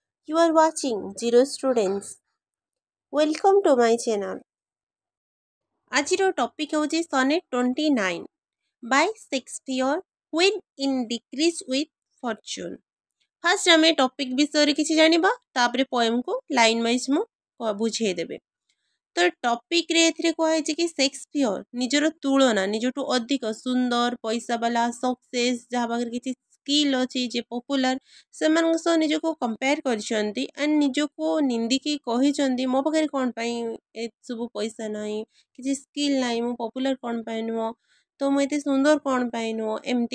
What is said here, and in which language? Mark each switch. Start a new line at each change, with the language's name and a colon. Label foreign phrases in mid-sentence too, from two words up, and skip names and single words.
English: You are watching Zero Students. Welcome to my channel.
Odia: ଆଜିର ଟପିକ୍ ହେଉଛି ସନେଟ୍ 29
English: by Shakespeare when in decrease with fortune.
Odia: ଫାଷ୍ଟ ଆମେ ଟପିକ୍ ବିଷୟରେ କିଛି ଜାଣିବା, ତାପରେ ପୋଏମ୍କୁ
English: line wise
Odia: ମୁଁ ବୁଝେଇଦେବି। ତ ଟପିକ୍ରେ ଏଥିରେ କୁହାଯାଇଛି କି ସେକ୍ସପିୟର ନିଜର ତୁଳନା ନିଜଠୁ ଅଧିକ ସୁନ୍ଦର ପଇସା ବାଲା ସକ୍ସେସ୍ ଯାହା ପାଖରେ କିଛି ସ୍କିଲ୍ ଅଛି ଯେ ପପୁଲାର ସେମାନଙ୍କ ସହ ନିଜକୁ କମ୍ପେୟାର କରିଛନ୍ତି ଆଣ୍ଡ ନିଜକୁ ନିନ୍ଦିକି କହିଛନ୍ତି ମୋ ପାଖରେ କ'ଣ ପାଇଁ ଏସବୁ ପଇସା ନାହିଁ, କିଛି ସ୍କିଲ୍ ନାହିଁ, ମୁଁ ପପୁଲାର କ'ଣ ପାଇଁ ନୁହଁ, ତ ମୁଁ ଏତେ ସୁନ୍ଦର କ'ଣ ପାଇଁ ନୁହଁ, ଏମିତି।